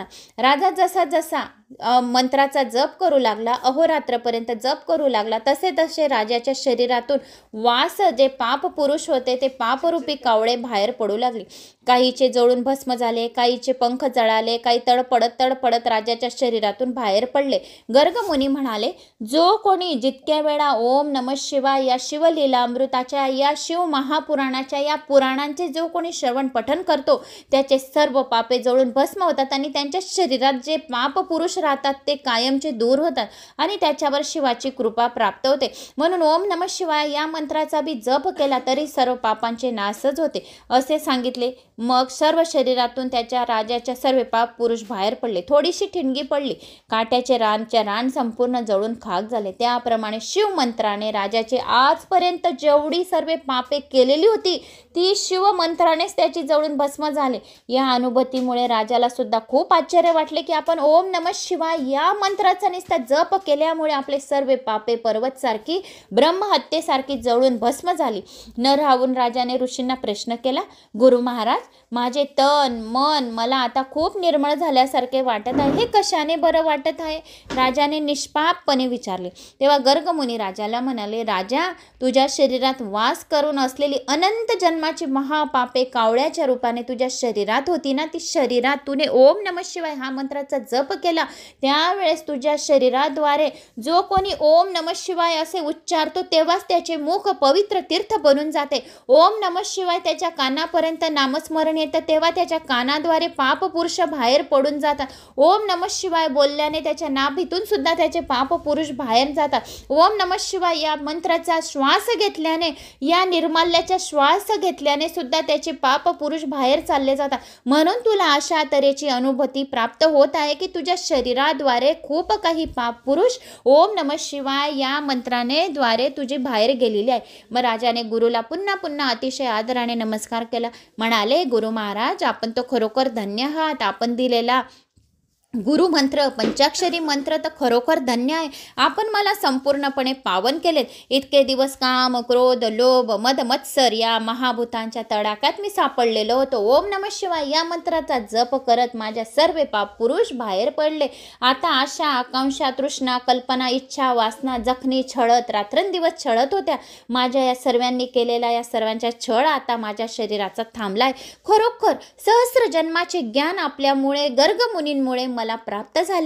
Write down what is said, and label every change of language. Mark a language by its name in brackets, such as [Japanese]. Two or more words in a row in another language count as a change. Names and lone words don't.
[Marathi] राजा जसा जसा मंत्राचा जप करू लागला, अहोरात्रपर्यंत जप करू लागला, तसे तसे राजाच्या शरीरातून वास जे पाप पुरुष होते ते पापरूपी कावळे बाहेर पडू लागले. काहीचे जळून भस्म झाले, काहीचे पंख जळाले, काही तडपडत राजाच्या शरीरातून बाहेर पडले. गर्गमुनी म्हणाले, जो कोणी जितक्या वेळा [Sanskrit] ओम नमः शिवाय [Marathi] या शिवलीला अमृताच्या या शिव महापुराणाच्या या पुराणांचे जो कोणी श्रवण पठन करतो त्याचे सर्व पापे जळून भस्म होतात आणि त्यांच्या शरीरात जे पाप पुरुष राहतात ते कायमचे दूर होतात आणि त्याच्यावर शिवाची कृपा प्राप्त होते. म्हणून [Sanskrit] ओम नमः शिवाय [Marathi] या मंत्राचा बी जप केला तरी सर्व पापांचे नाशच होते असे सांगितले. मग सर्व शरीरातून त्याच्या राजाच्या सर्व पाप पुरुष बाहेर पडले. थोडीशी ठिणगी पडली. काट्याचे रान संपूर्ण जळून खाक झाले. त्याप्रमाणे शिवमंत्राने राजाचे आजपर्यंत जेवढी सर्व पापे केलेली होती ती शिवमंत्रानेच त्याची जळून भस्म झाले. या अनुभूतीमुळे राजाला सुद्धा खूप आश्चर्य वाटले की आपण [Sanskrit] ओम नमः शिवाय [Marathi] या मंत्राचा निस्ता जप केल्यामुळे आपले सर्व पापे पर्वतसारखी ब्रह्महत्येसारखी जळून भस्म झाली. न राहून राजाने ऋषींना प्रश्न केला, गुरु महाराज, माझे तन मन मला आता खूप निर्मळ झाल्यासारखे वाटत आहे, हे कशाने बरं वाटत आहे? राजाने निष्पापपणे विचारले. तेव्हा गर्गमुनी राजाला म्हणाले, राजा, तुझ्या शरीरात वास करून असलेली अनंत जन्माची महापापे कावळ्याच्या रूपाने तुझ्या शरीरात होती ना, ती शरीरात तुने [Sanskrit] ओम नमः शिवाय [Marathi] हा मंत्राचा जप केला त्यावेळेस तुझ्या शरीराद्वारे जो कोणी [Sanskrit] ओम नमः शिवाय [Marathi] असे उच्चारतो तेव्हाच त्याचे मुख पवित्र तीर्थ बनून जाते. [Sanskrit] ओम नमः शिवाय [Marathi] त्याच्या कानापर्यंत नामस्मरण येतं तेव्हा त्याच्या कानाद्वारे पाप पुरुष बाहेर पडून जातात. [Sanskrit] ओम नमः शिवाय [Marathi] बोलल्याने त्याच्या नाभीतून सुद्धा त्याचे पाप पुरुष बाहेर जातात. [Sanskrit] ओम नमः शिवाय [Marathi] या मंत्राचा श्वास घेतल्याने, या निर्माल्याचा श्वास घेतल्याने सुद्धा त्याचे पाप पुरुष बाहेर चालले जातात. म्हणून तुला अशा तऱ्हेची अनुभूती प्राप्त होत आहे की तुझ्या शरीराद्वारे खूप काही पाप पुरुष [Sanskrit] ओम नमः शिवाय [Marathi] या मंत्राने द्वारे तुझी बाहेर गेलेली आहे. मग राजाने गुरुला पुन्हा पुन्हा अतिशय आदराने नमस्कार केला. म्हणाले, गुरु महाराज, आपण तो खरोखर धन्य आहात. आपण दिलेला गुरुमंत्र, पंचाक्षरी मंत्र तर खरोखर धन्य आहे. आपण मला संपूर्णपणे पावन केलेत. इतके दिवस काम, क्रोध, लोभ, मद, मत्सर या महाभूतांच्या तडाख्यात मी सापडलेलो होतो. [Sanskrit] ओम नमः शिवाय [Marathi] या मंत्राचा जप करत माझ्या सर्व पाप पुरुष बाहेर पडले. आता आशा, आकांक्षा, तृष्णा, कल्पना, इच्छा, वासना जखनी छळत रात्रंदिवस छळत होत्या. माझ्या या सर्वांनी केलेला या सर्वांचा छळ आता माझ्या शरीराचा थांबलाय. खरोखर सहस्र जन्माचे ज्ञान आपल्यामुळे, गर्गमुनींमुळे मला प्राप्त झाले.